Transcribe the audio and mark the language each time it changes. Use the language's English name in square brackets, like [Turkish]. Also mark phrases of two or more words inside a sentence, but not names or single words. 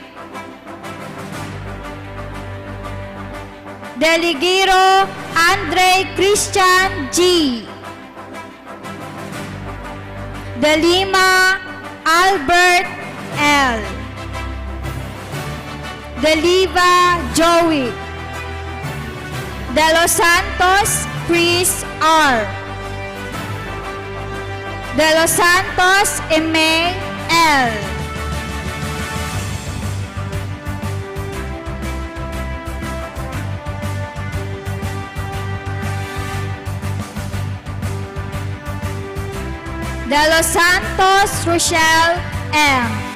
[English] De Ligiro Andre Christian G. De Lima Albert L. De Liva Joey. De Los Santos Chris R. De Los Santos Emay L. De Los Santos Rochelle M.